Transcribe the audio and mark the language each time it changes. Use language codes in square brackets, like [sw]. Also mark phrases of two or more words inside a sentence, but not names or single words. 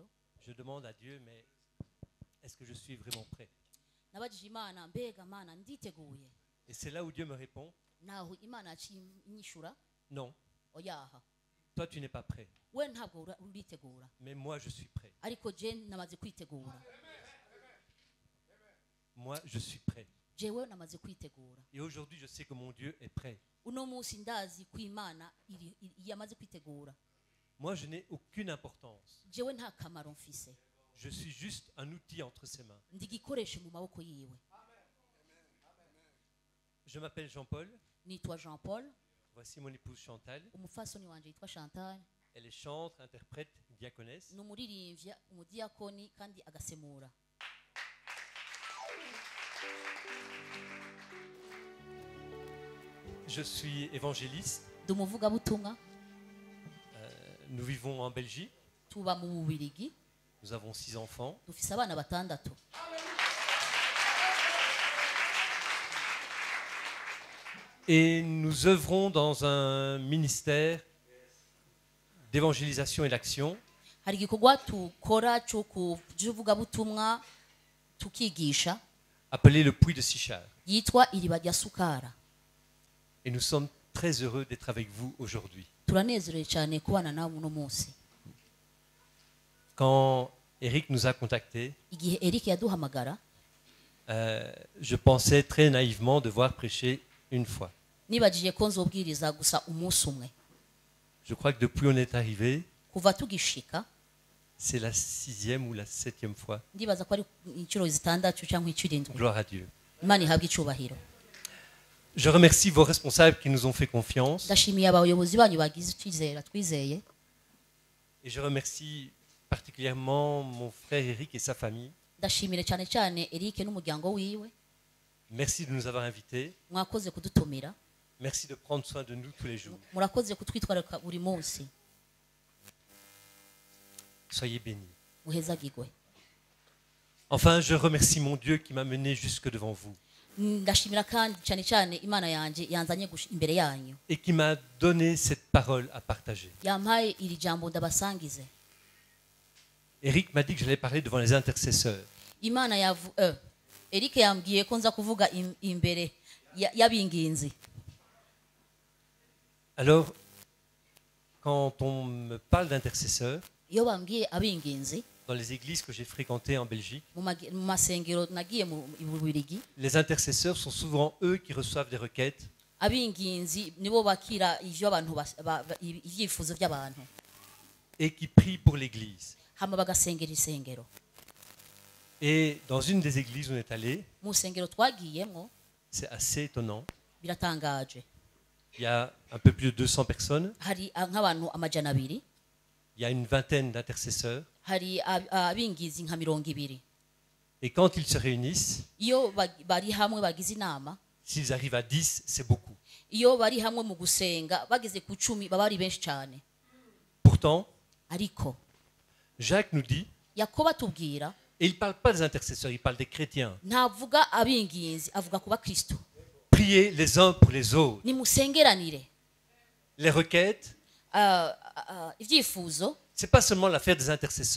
[fr] Je demande à Dieu, mais est-ce que je suis vraiment prêt? [rn] nabajije imana mbega mana nditeguye [fr] Et c'est là où Dieu me répond, [rn] naho imana yaciye inyishura [fr] non, [rn] oyaha [fr] toi tu n'es pas prêt. [rn] we ntabwo uritegura [fr] Mais moi, je suis prêt. [rn] ariko je namaze kwitegura [fr] Moi, je suis prêt. [rn] jewe namaze kwitegura [fr] Et aujourd'hui, je sais que mon Dieu est prêt. [rn] uno munsi ndazi ko imana yamaze kwitegura [fr] Moi, je n'ai aucune importance. [rn] jewe nta kamaro mfise [fr] Je suis juste un outil entre ses mains. [rn] ndi igikoresho mu maboko yiwe [fr] Je m'appelle Jean-Paul. [rn] nitwa Jean Paul [fr] Voici mon épouse Chantal. [rn] umufasoni wanje yitwa Chantal [fr] Elle est chantre, interprète, diaconesse. [rn] ni umuririmbyi umudiyakoni kandi agasemura [fr] Je suis évangéliste. [rn] ndi umuvugabutumwa [fr] Nous vivons en Belgique. [rn] tuba mu Bubirigi [fr] Nous avons 6 enfants. [rn] dufise abana batandatu [fr] Et nous œuvrons dans un ministère d'évangélisation et d'action [rn] hari igikorwa tukora cy'uvugabutumwa tukigisha [fr] appelé le Puits de Sichard. [rn] yitwa iriba rya sukara [fr] Et nous sommes très heureux d'être avec vous aujourd'hui. [rn] turanezerewe cyane kubana nawe uno munsi [fr] Quand Eric nous a contactés, [rn] igihe Eric yaduhamagara [fr] je pensais très naïvement devoir prêcher une fois. [rn] nibagije ko nzobwiriza gusa umunsi umwe [fr] Je crois que depuis on est arrivé, [rn] kuva tugishika [fr] c'est la 6e ou la 7e fois. [rn] ndibaza ko ari inshuro zitandatu cyangwa incirindwi [fr] Gloire à Dieu. [rn] imana ihabwe icyubahiro [fr] Je remercie vos responsables qui nous ont fait confiance. [rn] ndashimiye abayobozi banyu bagize icyizere twizeye [fr] Et je remercie particulièrement mon frère Eric et sa famille. [rn] ndashimire cyane cyane Eric n'umuryango wiwe [fr] Merci de nous avoir invités. [rn] mwakoze kudutumira [fr] Merci de prendre soin de nous tous les jours. [rn] murakoze kutwitwararika buri munsi [fr] Soyez bénis. [rn] muhezagirwe [fr] Enfin, je remercie mon Dieu qui m'a mené jusque devant vous [rn] ndashimira kandi cyane cyane imana yanjye yanzanye imbere yanyu [fr] et qui m'a donné cette parole à partager. [rn] yampaye iri jambo ndabasangize [fr] Eric m'a dit que j'allais parler devant les intercesseurs. [rn] imana Eric yambwiye ko nza kuvuga imbere y'abinginzi [fr] Alors, quand on me parle d'intercesseurs, [rn] iyo bambwiye abinginzi [fr] dans les églises que j'ai fréquentées en Belgique, [rn] mu masengero nagiye mu Bubirigi [fr] les intercesseurs sont souvent eux qui reçoivent des requêtes [rn] abinginzi nibo bakira ivyo abantu ivyifuzo by'abantu [fr] et qui prient pour l'église. [rn] hama bagasengera isengero [fr] Et dans une des églises où on est allé, [rn] mu sengero twagiyemo [fr] c'est assez étonnant. [rn] biratangaje [fr] Il y a un peu plus de 200 personnes, [rn] hari nk'abantu amajana abiri [fr] il y a une vingtaine d'intercesseurs. [rn] hari abingizi nka 200 [fr] Et quand ils se réunissent, [rn] iyo bari hamwe bagize inama [fr] s'ils arrivent à 10, c'est beaucoup. [rn] iyo bari hamwe mu gusenga bageze ku 10 baba ari benshi cyane [fr] Pourtant, [rn] ariko [fr] Jacques nous dit, [rn] Yakobo atubwira [fr] et il ne parle pas des intercesseurs, il parle des chrétiens. [rn] ntavuga abinginzi avuga ku bakristo [fr] Priez les uns pour les autres. [rn] nimusengeranire [fr] Les requêtes, [rn] ibyifuzo [fr] ce n'est pas seulement l'affaire des intercesseurs,